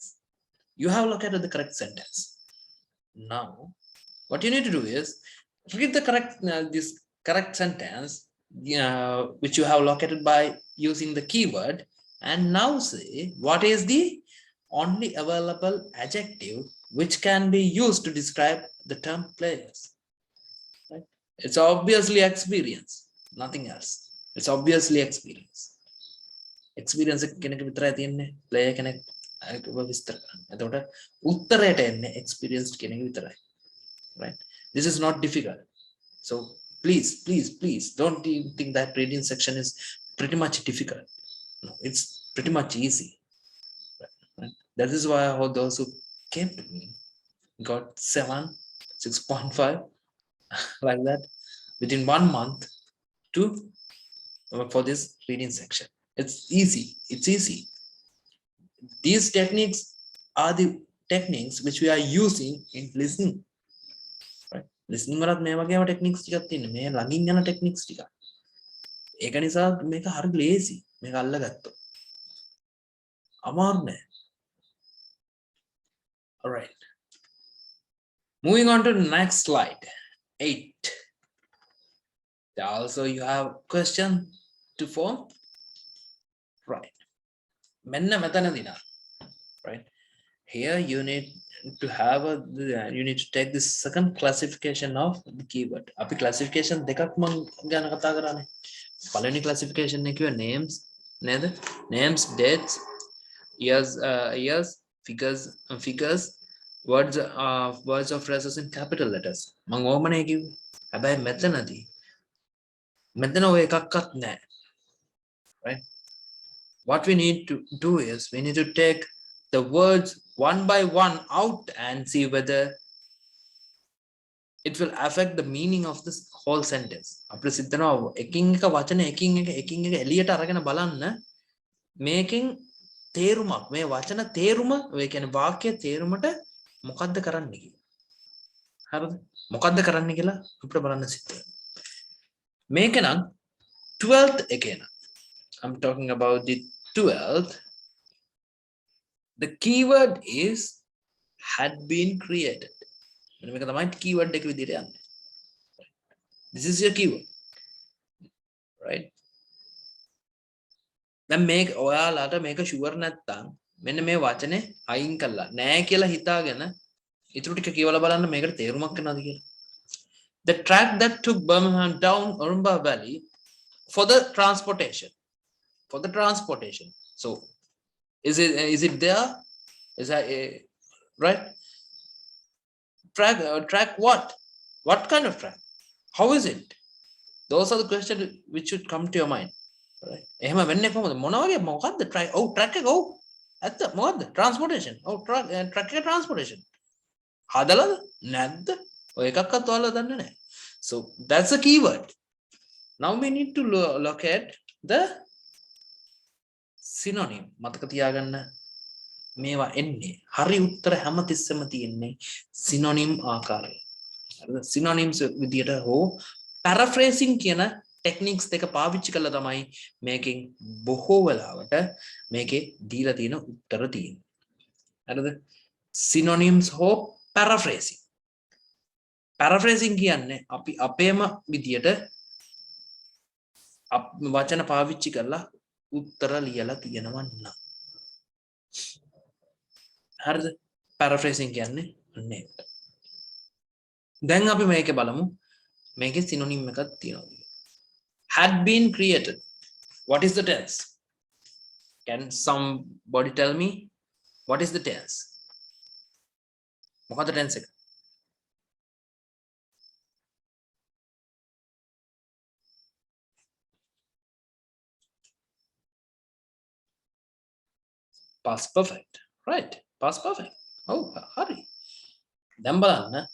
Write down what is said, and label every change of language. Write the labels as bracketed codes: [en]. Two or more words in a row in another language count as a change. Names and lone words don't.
[en] You have located the correct sentence. Now what you need to do is read the correct sentence which you have located by using the keyword, and now say what is the only available adjective which can be used to describe the term players. Right? It's obviously experience, nothing else. It's obviously experience. [si] Experience කෙනෙක් විතරයි තියෙන්නේ. player කෙනෙක් විස්තර කරන්න. එතකොට උත්තරයට එන්නේ experienced කෙනෙක් විතරයි. [en] Right? This is not difficult. So please don't even think that reading section is pretty much difficult. No, it's pretty much easy. Right? That is why all those who came to me got 7, 6.5 like that within 1 month for this reading section. It's easy. These techniques are the techniques which we are using in listening. [si] Right? Listening වලත් මේ වගේම techniques ටිකක් තියෙනවා. මේ ළඟින් යන techniques ටික. ඒක නිසා මේක හරි ලේසි. මේක අල්ලගත්තොත්. අමාරු නෑ. [en] All right. Moving on to the next slide. 8. Also you have question to form. Right. [si] මෙන්න මෙතනදී නා. [en] Right. Here you need to have you need to take the second classification of the keyword. [si] අපි classification දෙකක් මම ගැන කතා කරන්නේ. පළවෙනි classification එක කිව්ව names නේද? [en] Names, dates, years, figures, words of phrases in capital letters. [si] මම ඕමනේ කිව්වේ. හැබැයි මෙතන ඔය එකක්වත් නැහැ. Right? [en] What we need to do is we need to take the words one by one out and see whether it will affect the meaning of this whole sentence. [si] අපිට සිතනවා එකින් එක වචන එකින් එක එළියට අරගෙන බලන්න මේකෙන් තේරුමක් මේ වචන තේරුම ඔය කියන්නේ වාක්‍ය තේරුමට මොකද්ද කරන්න කියලා. හරිද? මොකද්ද කරන්න කියලා අපිට බලන්න සිද්ධ මේක නම් 12th එකේ නම් [en] I'm talking about the 12th. The keyword is had been created. [si] මේක තමයි keyword එක විදිහට යන්නේ. [en] This is your keyword. Right? [si] දැන් මේක ඔයාලට මේක ෂුවර් නැත්තම් මෙන්න මේ වචනේ අයින් කළා නෑ කියලා හිතාගෙන ඊටු ටික කියවලා බලන්න මේකට තේරුමක් වෙනවද කියලා. [en] The track that took Birmingham down Urumba Valley for the transportation. So is it there? Is that right? Track what? What kind of track? How is it? Those are the questions which should come to your mind. Right? [si] එහෙම වෙන්නේ කොහොමද? මොකක්ද track? Oh, track එක. Oh, ඇත්ත මොකද්ද? Transportation. Oh, track එක transportation. හදලාද? නැද්ද? ඔය එකක්වත් ඔයාලා දන්නේ නැහැ. [en] So that's a keyword. Now we need to look at the synonym. [si] මතක තියාගන්න මේවා එන්නේ හරි උත්තර හැමතිස්සෙම තියෙන්නේ synonym ආකාරය. හරිද? synonyms විදියට හෝ paraphrasing කියන techniques දෙක පාවිච්චි කළා තමයි මේකෙන් බොහෝ වෙලාවට මේකේ දීලා තියෙන උත්තර තියෙන්නේ. හරිද? synonyms හෝ paraphrasing. Paraphrasing කියන්නේ අපි අපේම විදියට වචන පාවිච්චි කරලා උත්තර ලියලා තියෙනවා නම්. හරිද? paraphrasing කියන්නේ අන්නේ. දැන් අපි මේක බලමු. මේකේ synonym එකක් තියෙනවා. [en] Had been created. What is the tense? Can somebody tell me what is the tense? [si] මොකක්ද tense එක? [en] Past perfect. Right. Past perfect. Oh, hurry. [si] දැන් බලන්න.